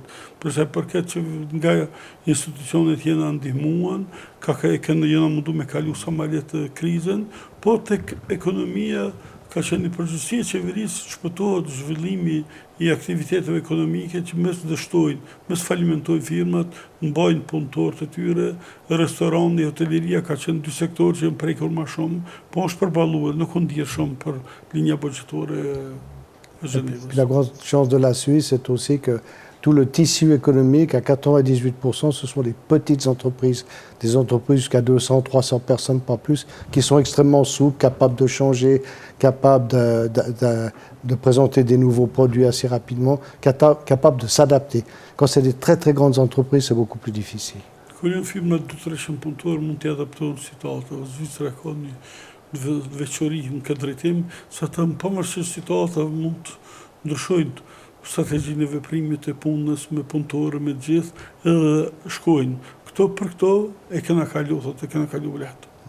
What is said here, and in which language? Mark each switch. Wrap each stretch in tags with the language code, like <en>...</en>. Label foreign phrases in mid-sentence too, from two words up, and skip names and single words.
<sq>Për sa i përket që nga institucionet jena ndihmuan, jena mundu me kalu sa ma lehtë krizën, po tek ekonomia ka qenë një përgjegjësi e qeverisë shpëtohet zhvillimi i aktiviteteve ekonomike që mes dështojnë, mes falimentojnë firmat, mbajnë punëtorët e tyre, restorani, hoteleria ka qenë dy sektorë që janë prekur ma shumë, po është përballuar, nuk u ndjerë shumë për linja buxhetore e Genevës.</sq> <fr>La grande chance de la Suisse, c'est aussi que tout le tissu économique, à 98%, ce sont des petites entreprises, des entreprises jusqu'à 200, 300 personnes, pas plus, qui sont extrêmement souples, capables de changer, capables de présenter des nouveaux produits assez rapidement, capables de s'adapter. Quand c'est des très très grandes entreprises, c'est beaucoup plus difficile.</fr> <sq>Kur janë firma 200-300 punëtorë mund të adaptohen situata. Zvicra ka një veçori në këtë drejtim, sa të pavarësisht situata mund të ndryshojnë strategjinë e veprimit e punës me punëtorë, me gjithë, edhe shkojnë. Për këto e kena kalu, thotë, e kena kalu lehtë.</sq>